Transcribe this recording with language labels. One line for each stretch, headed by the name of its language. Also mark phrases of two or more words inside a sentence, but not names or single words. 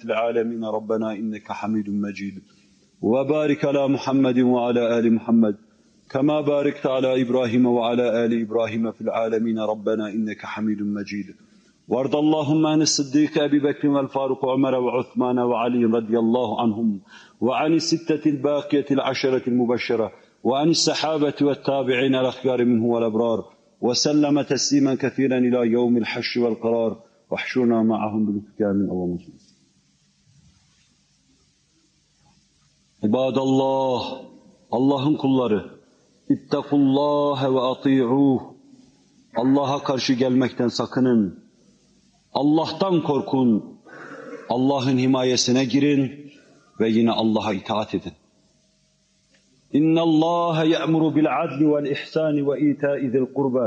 Arabic: العالمين ربنا إنك حميد مجيد وبارك على محمد وعلى آل محمد كما باركت على إبراهيم وعلى آل إبراهيم في العالمين ربنا إنك حميد مجيد وارض اللهم عن الصديق أبي بكر والفاروق وعمر وعثمان وعلي رضي الله عنهم وعن الستة الباقية العشرة المبشرة وعن الصحابة والتابعين الأخيار منه والأبرار وسلم تسليما كثيرا إلى يوم الحشر والقرار واحشرنا معهم بالكتاب من اللهم صل. İbadallah,
Turkish: Allah'ın kulları,
Arabic: اتقوا الله وأطيعوه,
Turkish: Allah'a karşı gelmekten sakının, Allah'tan korkun, Allah'ın himayesine girin ve yine Allah'a itaat edin.
Arabic: إن الله يأمر بالعدل والإحسان وإيتاء ذي القربى.